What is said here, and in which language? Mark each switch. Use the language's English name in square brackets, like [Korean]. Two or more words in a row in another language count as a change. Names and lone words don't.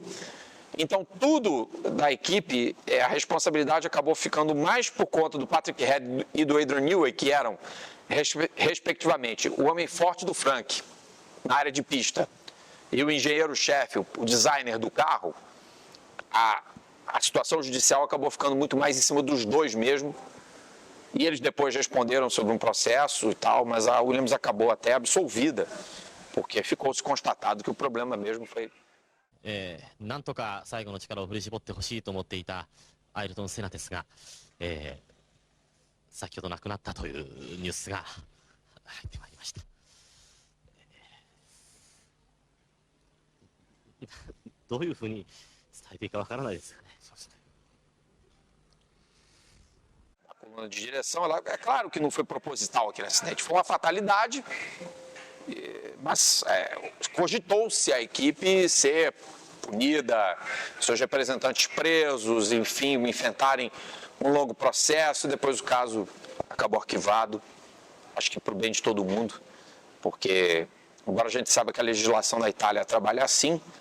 [Portuguese] Então, tudo da equipe, a responsabilidade acabou ficando mais por conta do Patrick Head e do Adrian Newey, que eram, respectivamente, o homem forte do Frank, na área de pista, e o engenheiro-chefe, o designer do carro. A situação judicial acabou ficando muito mais em cima dos dois mesmo, e eles depois responderam sobre um processo e tal, mas a Williams acabou até absolvida, porque ficou-se constatado que o problema mesmo foi... [Japanese] なんとか最後の力を振り絞ってほしいと思っていたアイルトン・セナですが、先ほど亡くなったというニュースが入ってまいりました。どういうふうに伝えていいかわからないですよね。 [Portuguese] A coluna de direção, é claro que não foi proposital aquele acidente, foi uma fatalidade, mas cogitou-se a equipe ser punida, seus representantes presos, enfim, enfrentarem um longo processo, depois o caso acabou arquivado, acho que para o bem de todo mundo, porque, embora a gente saiba que a legislação da Itália trabalha assim,